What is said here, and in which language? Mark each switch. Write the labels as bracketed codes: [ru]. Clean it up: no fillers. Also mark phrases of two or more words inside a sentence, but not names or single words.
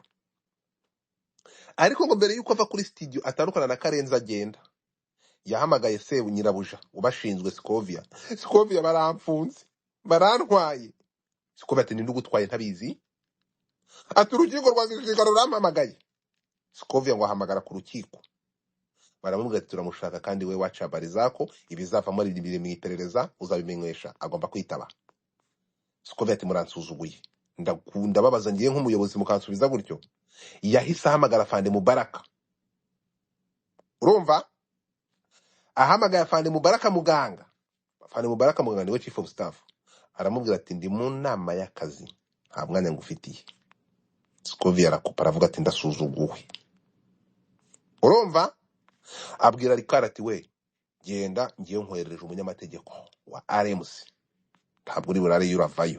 [rw] Ariko ngo mbere y'uko ava kuri studio atandukana na Karenzi agenda, yahamagaye sebu nyirabuja ubashinzwe Scovia. Scovia baramfunze, barantwaye. Scovia ati ninde ugutwaye ntabizi? Ati urukiko rwa gisirikare rurampamagaye. Scovia ngo ahamagara ku rukiko. Baramubwira ati turamushaka kandi [sw] we waca habari zako, [rw] ibizavamo ari biri mu iperereza uzabimenyesha. Agomba kwitaba. Scovia ati muransuzuguye, ndababaza ngiye nk'umuyobozi mukansubiza gutyo. Yahise ahamagara Afande Mubaraka. Urumva? Ahamagara Afande Mubaraka muganga. Afande Mubaraka muganga niwe [en] chief of staff. [rw] Aramubwira ati ndi mu nama y'akazi, nta mwanya ngufitiye. Scovia arakupa aravuga ati ndasuzuguwe. Urumva? Abwira Rikara ati we genda ngiye nkwerereje umunyamategeko wa RMC, ntabwo uri burare yuravayo.